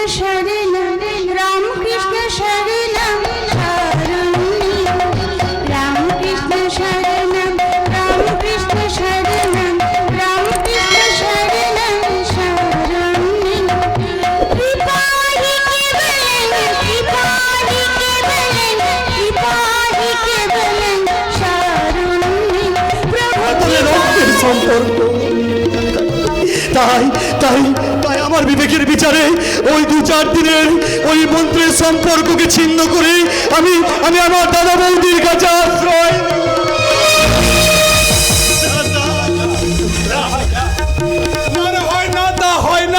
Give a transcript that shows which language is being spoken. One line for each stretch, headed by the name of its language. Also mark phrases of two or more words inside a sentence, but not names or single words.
Sanskrit: शरणं रामकृष्ण शरणं शरण्यं रामकृष्ण शरणं रामकृष्ण शरणं रामकृष्ण शरणं शरण्यं कृपाहि केवलं शरण्यं प्रभु
Bangla: সম্পর্ক তাই তাই তাই আমার বিবেকের বিচারে ওই 2-4 দিনের ওই মন্ত্রের সম্পর্ককে ছিন্ন করে আমি আমি আমার দাদা বৌদির কাছে আশ্রয় হয় না তা হয় না